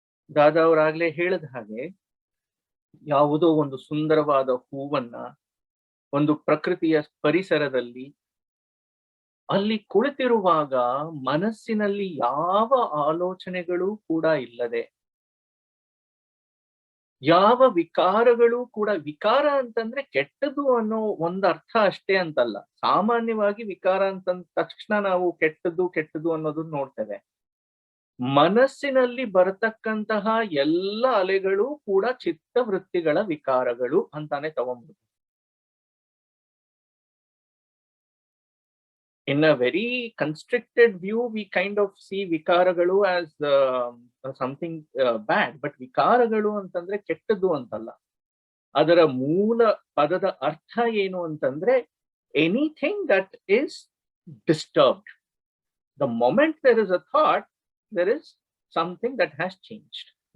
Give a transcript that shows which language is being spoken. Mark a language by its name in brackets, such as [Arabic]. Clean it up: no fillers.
[Kannada] ದಾದಾ ಅವರಾಗ್ಲೇ ಹೇಳಿದ ಹಾಗೆ, ಯಾವುದೋ ಒಂದು ಸುಂದರವಾದ ಹೂವನ್ನ ಒಂದು ಪ್ರಕೃತಿಯ ಪರಿಸರದಲ್ಲಿ ಅಲ್ಲಿ ಕುಳಿತಿರುವಾಗ ಮನಸ್ಸಿನಲ್ಲಿ ಯಾವ ಆಲೋಚನೆಗಳು ಕೂಡ ಇಲ್ಲದೆ, ಯಾವ ವಿಕಾರಗಳು ಕೂಡ, ವಿಕಾರ ಅಂತಂದ್ರೆ ಕೆಟ್ಟದು ಅನ್ನೋ ಒಂದು ಅರ್ಥ ಅಷ್ಟೇ ಅಂತಲ್ಲ. ಸಾಮಾನ್ಯವಾಗಿ ವಿಕಾರ ಅಂತಂದ ತಕ್ಷಣ ನಾವು ಕೆಟ್ಟದ್ದು ಅನ್ನೋದನ್ನ ನೋಡ್ತೇವೆ. ಮನಸ್ಸಿನಲ್ಲಿ ಬರತಕ್ಕಂತಹ ಎಲ್ಲ ಅಲೆಗಳು ಕೂಡ ಚಿತ್ತವೃತ್ತಿಗಳ ವಿಕಾರಗಳು ಅಂತಾನೆ ತಗೊಂಡ್ಬಿಡ್ತೀವಿ. [English] In a very constricted view, we kind of see vikaragalu as something bad, but vikaragalu [Kannada] ಅಂತಂದ್ರೆ ಕೆಟ್ಟದ್ದು ಅಂತಲ್ಲ. ಅದರ ಮೂಲ ಪದದ ಅರ್ಥ ಏನು ಅಂತಂದ್ರೆ, [English] anything that is disturbed. The moment there is a thought, there is something that has changed.